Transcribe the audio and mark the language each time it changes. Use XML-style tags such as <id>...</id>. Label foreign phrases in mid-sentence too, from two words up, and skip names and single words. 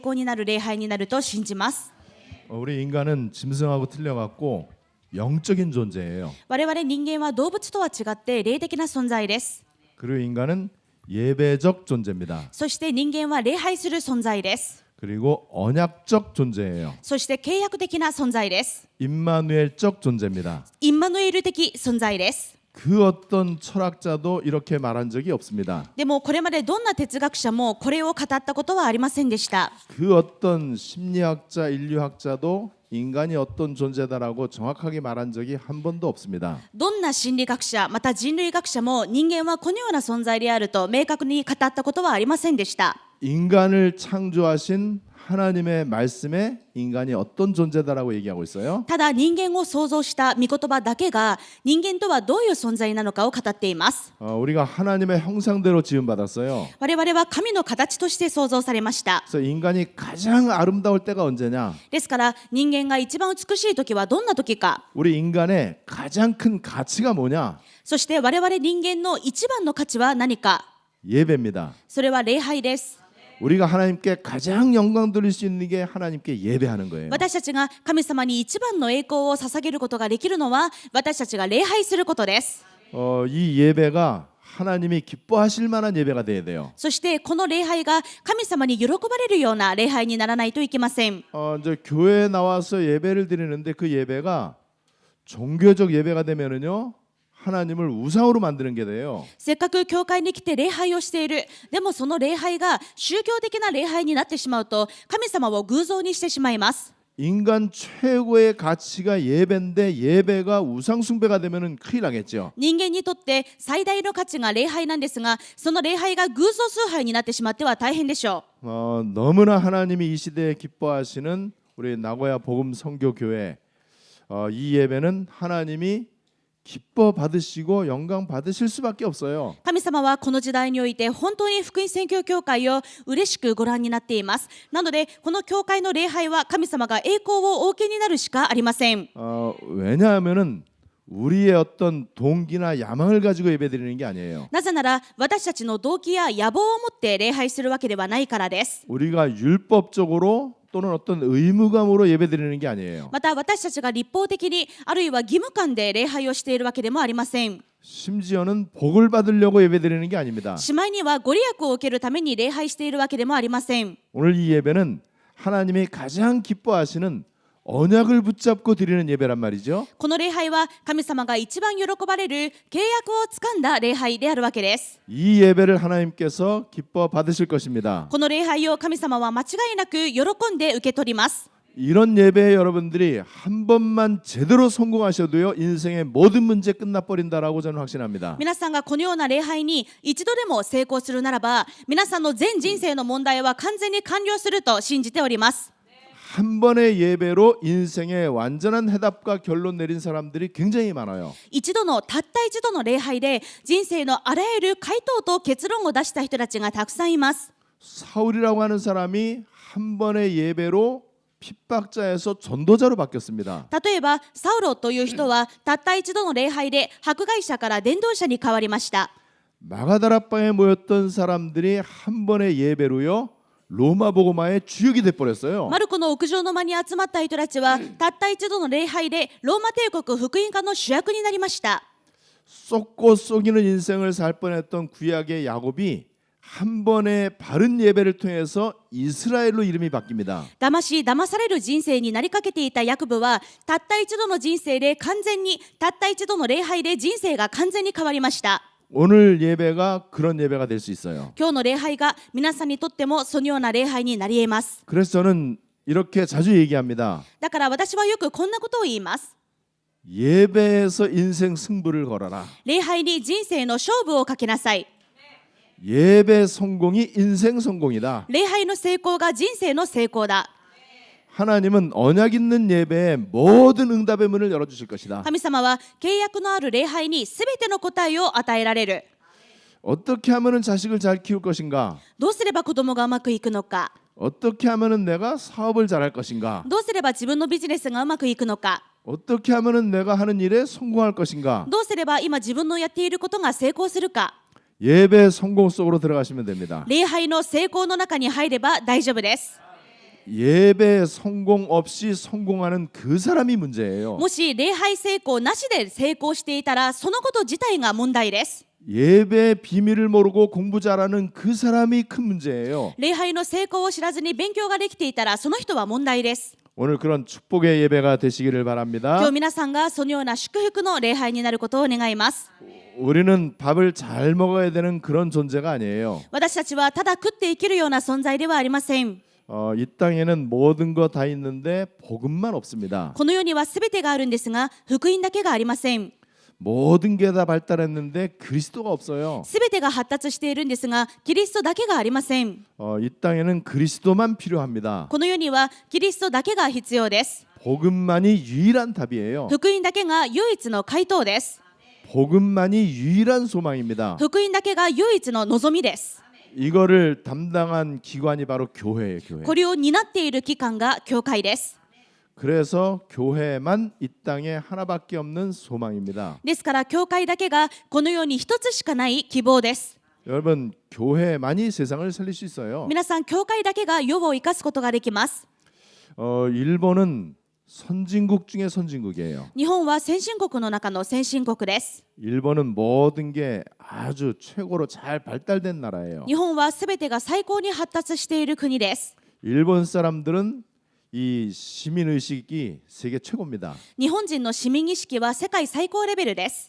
<ja>功になる礼拝になると信じます。</ja> <ko>우리 인간은 짐승하고 틀려갖고 영적인 존재예요.</ko> <ja>我々人間は動物とは違って霊的な存在です。</ja> <ko>그리고 인간은 예배적 존재입니다.</ko> <ja>そして人間は礼拝する存在です。</ja> <ko>그리고 언약적 존재예요.</ko> <ja>そして契約的な存在です。</ja> <ko>임마누엘적 존재입니다.</ko> <ja>インマヌエル的存在です。</ja> <ko>그 어떤 철학자도 이렇게 말한 적이 없습니다.</ko> <ja>でもこれまでどんな哲学者もこれを語ったことはありませんでした。</ja> <ko>그 어떤 심리학자, 인류학자도 인간이 어떤 존재다라고 정확하게 말한 적이 한 번도 없습니다.</ko> <ja>どんな心理学者また人類学者も人間はこのような存在であると明確に語ったことはありませんでした。</ja> <ko>인간을 창조하신 하나님의 말씀에 인간이 어떤 존재다라고 얘기하고 있어요.</ko> <ja>ただ人間を創造した御言葉だけが人間とはどういう存在なのかを語っています。</ja> <ko>우리가 하나님의 형상대로 지음받았어요.</ko> <ja>我々は神の形として創造されました。</ja> <ko>그래서 인간이 가장 아름다울 때가 언제냐?</ko> <ja>ですから人間が一番美しい時はどんな時か。</ja> <ko>우리 인간의 가장 큰 가치가 뭐냐?</ko> <ja>そして我々人間の一番の価値は何か。</ja> <ko>예배입니다.</ko> <ja>それは礼拝です。</ja> <ko>우리가 하나님께 가장 영광 돌릴 수 있는 게 하나님께 예배하는 거예요.</ko> <ja>私たちが神様に一番の栄光を捧げることができるのは私たちが礼拝することです。</ja> <ko>이 예배가 하나님이 기뻐하실 만한 예배가 돼야 돼요.</ko> <ja>そしてこの礼拝が神様に喜ばれるような礼拝にならないといけません。</ja> <ko>이제 교회에 나와서 예배를 드리는데 그 예배가 종교적 예배가 되면은요. 하나님을 우상으로 만드는 게 돼요.</ko> <ja>せっかく教会に来て礼拝をしている。でもその礼拝が宗教的な礼拝になってしまうと神様を偶像にしてしまいます。</ja> <ko>인간 최고의 가치가 예배인데 예배가 우상 숭배가 되면은 큰일 나겠죠.</ko> <ja>人間にとって最大の価値が礼拝なんですが、その礼拝が偶像崇拝になってしまっては大変でしょう。</ja> <ko>너무나 하나님이 이 시대에 기뻐하시는 우리 나고야 복음 선교교회 이 예배는 하나님이 기뻐 받으시고 영광 받으실 수밖에 없어요.</ko> <ja>神様はこの時代において本当に福音宣教教会を嬉しくご覧になっています。なのでこの教会の礼拝は神様が栄光をお受けになるしかありません。</ja> <ko>왜냐하면은 우리의 어떤 동기나 야망을 가지고 예배드리는 게 아니에요.</ko> <ja>なぜなら私たちの動機や野望を持って礼拝するわけではないからです。</ja> <ko>우리가 율법적으로 또는 어떤 의무감으로 예배드리는 게 아니에요.</ko> <ja>また私たちが立法的にあるいは義務感で礼拝をしているわけでもありません。</ja> <ko>심지어는 복을 받으려고 예배드리는 게 아닙니다.</ko> <ja>しまいにはご利益を受けるために礼拝しているわけでもありません。</ja> <ko>오늘 이 예배는 하나님이 가장 기뻐하시는 언약을 붙잡고 드리는 예배란 말이죠.</ko> <ja>この礼拝は神様が一番喜ばれる契約をつかんだ礼拝であるわけです。</ja> <ko>이 예배를 하나님께서 기뻐 받으실 것입니다.</ko> <ja>この礼拝を神様は間違いなく喜んで受け取ります。</ja> <ko>이런 예배에 여러분들이 한 번만 제대로 성공하셔도요 인생의 모든 문제 끝나버린다라고 저는 확신합니다.</ko> <ja>皆さんがこのような礼拝に一度でも成功するならば皆さんの全人生の問題は完全に完了すると信じております。</ja> <ko>한 번의 예배로 인생의 완전한 해답과 결론 내린 사람들이 굉장히 많아요.</ko> <ja>一度のたった一度の礼拝で人生のあらゆる回答と結論を出した人たちがたくさんいます。</ja> <ko>사울이라고 하는 사람이 한 번의 예배로 핍박자에서 전도자로 바뀌었습니다.</ko> <ja>例えばサウロという人はたった一度の礼拝で迫害者から伝道者に変わりました。</ja> <ko>마가다라방에 모였던 사람들이 한 번의 예배로요 로마 복음화의 주역이 돼버렸어요.</ko> <ja>マルコの屋上の間に集まった人たちはたった一度の礼拝でローマ帝国福音化の主役になりました。</ja> <ko>쏟고 속이는 인생을 살 뻔했던 구약의 야곱이 한 번의 바른 예배를 통해서 이스라엘로 이름이 바뀝니다.</ko> <ja>騙し騙される人生になりかけていたヤコブはたった一度の人生で完全にたった一度の礼拝で人生が完全に変わりました。</ja> <ko>오늘 예배가 그런 예배가 될 수 있어요.</ko> <ja>今日の礼拝が皆さんにとってもそのような礼拝になり得ます。</ja> <ko>그래서 저는 이렇게 자주 얘기합니다.</ko> <ja>だから私はよくこんなことを言います。</ja> <ko>예배에서 인생 승부를 걸어라.</ko> <ja>礼拝に人生の勝負をかけなさい。</ja> <ko>예배 성공이 인생 성공이다.</ko> <ja>礼拝の成功が人生の成功だ。</ja> <ko>하나님은 언약 있는 예배에 모든 응답의 문을 열어주실 것이다.</ko> <ja>神様は契約のある礼拝にすべての答えを与えられる。</ja> <ko>어떻게 하면 자식을 잘 키울 것인가?</ko> <ja>どうすれば子供がうまくいくのか。</ja> <ko>어떻게 하면 내가 사업을 잘할 것인가?</ko> <ja>どうすれば自分のビジネスがうまくいくのか。</ja> <ko>어떻게 하면 내가 하는 일에 성공할 것인가?</ko> <ja>どうすれば今自分のやっていることが成功するか。</ja> <ko>예배 성공 속으로 들어가시면 됩니다.</ko> <ja>礼拝の成功の中に入れば大丈夫です。</ja> <ko>예배 성공 없이 성공하는 그 사람이 문제예요.</ko> <ja>もし礼拝成功なしで成功していたらそのこと自体が問題です。</ja> <ko>예배 비밀을 모르고 공부 잘하는 그 사람이 큰 문제예요.</ko> <ja>礼拝の成功を知らずに勉強ができていたらその人は問題です。</ja> <ko>오늘 그런 축복의 예배가 되시기를 바랍니다.</ko> <ja>今日皆さんがそのような祝福の礼拝になることを願います。</ja> <ko>우리는 밥을 잘 먹어야 되는 그런 존재가 아니에요.</ko> <ja>私たちはただ食って生きるような存在ではありません。</ja> <ko>이 땅에는 모든 거 다 있는데 복음만 없습니다.</ko> <ja>この世には全てがあるんですが福音だけがありません。</ja> <ko>모든 게 다 발달했는데 그리스도가 없어요.</ko> <ja>全てが発達しているんですがキリストだけがありません。</ja> <ko>이 땅에는 그리스도만 필요합니다.</ko> <ja>この世にはキリストだけが必要です。</ja> <ko>복음만이 유일한 답이에요.</ko> <ja>福音だけが唯一の回答です。</ja> <ko>복음만이 유일한 소망입니다.</ko> <ja>福音だけが唯一の望みです。</ja> <ko>이거를 담당한 기관이 바로 교회예요. 교회.</ko> <ja>これを担っている機関が教会です。</ja> <ko>그래서 교회만 이 땅에 하나밖에 없는 소망입니다.</ko> <ja>ですから教会だけがこの世に一つしかない希望です。</ja> <ko>여러분, 교회만이 세상을 살릴 수 있어요.</ko> <ja>皆さん教会だけが世を生かすことができます。</ja> <ko>일본은 선진국 중에 선진국이에요.</ko> <ja>日本は先進国の中の先進国です。</ja> <ko>일본은 모든 게 아주 최고로 잘 발달된 나라예요.</ko> <ja>日本はすべてが最高に発達している国です。</ja> <ko>일본 사람들은 이 시민 의식이 세계 최고입니다.</ko> <ja>日本人の市民意識は世界最高レベルです。</ja>